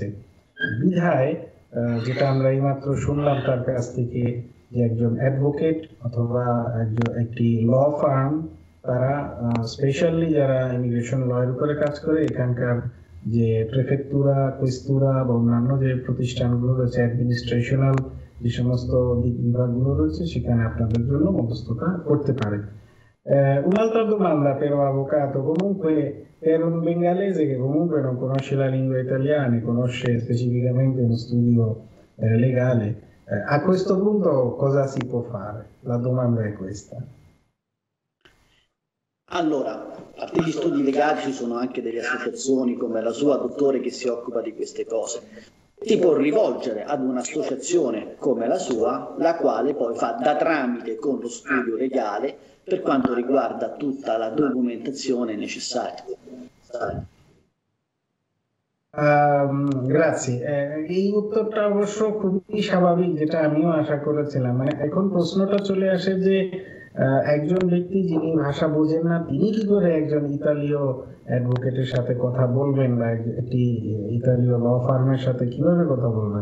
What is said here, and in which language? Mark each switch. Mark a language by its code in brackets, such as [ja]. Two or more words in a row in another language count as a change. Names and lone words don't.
[bn] বিধায় যেটা আমরা এইমাত্র শুনলাম তার কাছ থেকে, যে একজন অ্যাডভোকেট অথবা একটি [en] law firm, [bn] তারা স্পেশালি যারা [en] immigration law [bn] এর উপরে কাজ করে, এখানকার যে [it] prefettura, questura [bn] বা অন্যান্য যে প্রতিষ্ঠানগুলো রয়েছে, অ্যাডমিনিস্ট্রেশনাল যে সমস্ত দিক বিভাগগুলো রয়েছে, সেখানে আপনাদের জন্য মধ্যস্থতা করতে পারে। [it] Un'altra domanda però, avvocato, comunque per un bengalese che comunque non conosce la lingua italiana, conosce specificamente uno studio legale, a questo punto cosa si può fare? La domanda è questa. Allora, a parte gli studi legali ci sono anche delle associazioni come la sua, dottore, che si occupa di queste cose. Ti può rivolgere ad un'associazione come la sua, la quale poi fa da tramite con lo studio legale per quanto riguarda tutta la documentazione necessaria. [bn] গ্রাসি। এই উত্তরটা অবশ্য খুবই স্বাভাবিক, যেটা আমিও আশা করেছিলাম। মানে এখন প্রশ্নটা চলে আসে যে একজন ব্যক্তি যিনি ভাষা বোঝেন না, তিনি কি করে একজন ইতালীয় অ্যাডভোকেটের সাথে কথা বলবেন বা একটি ইতালীয় [en] law firm [bn] সাথে কিভাবে কথা বলবেন?